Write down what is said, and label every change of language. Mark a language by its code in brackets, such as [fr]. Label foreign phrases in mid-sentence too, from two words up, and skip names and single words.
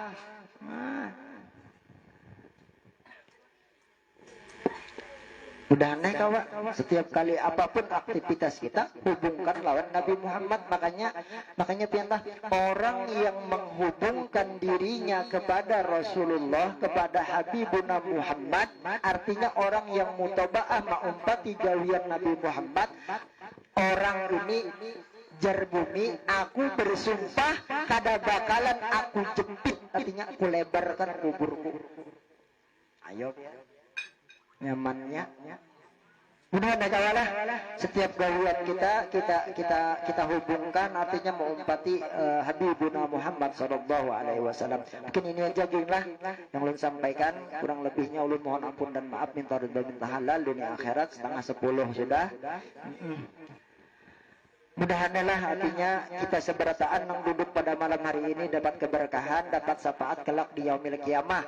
[bjn] Mudah-mudahan kawan, setiap kali apapun aktivitas kita hubungkan lawan Nabi Muhammad. Makanya piantah orang yang menghubungkan dirinya kepada Rasulullah, kepada Habibuna Muhammad, artinya orang yang mutabaah mengumpati gawian Nabi Muhammad. Orang ini jar bumi, aku bersumpah kada bakalan aku jepit, artinya aku lebarkan kuburku. Ayo nyamannya. Mudah-mudahan kawalah setiap gawian kita hubungkan artinya mengumpati Habibuna Muhammad [ar] صلى الله عليه وسلم. [bjn] Mungkin ini aja lah yang ulun sampaikan, kurang lebihnya ulun mohon ampun dan maaf, minta ridha minta halal dunia akhirat. 9:30 sudah. Mudah-mudahan artinya kita seberataan yang duduk pada malam hari ini dapat keberkahan, dapat syafaat kelak di [ar] يوم القيامة.